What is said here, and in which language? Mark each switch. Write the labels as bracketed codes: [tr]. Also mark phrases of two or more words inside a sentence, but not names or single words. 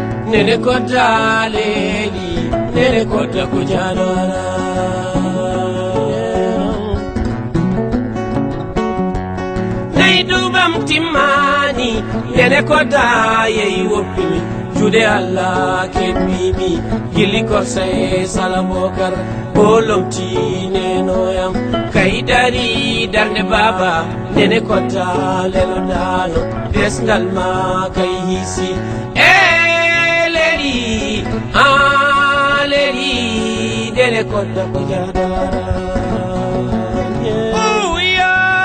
[ff] Nene kota leli, nene kota ko jaɗo alali. Nai dubam timmani, nene kota yeyi woppimi. Jude Allah kebbimi, gilli korsa e Salam Bokar, bolom tinenoyam. Kaidari darde baba, nene kota lelo dano, desngal ma kay hisi. Eh, leli, ah, leli, nene kota ko jadara. [en] Yeah. Oh, yeah.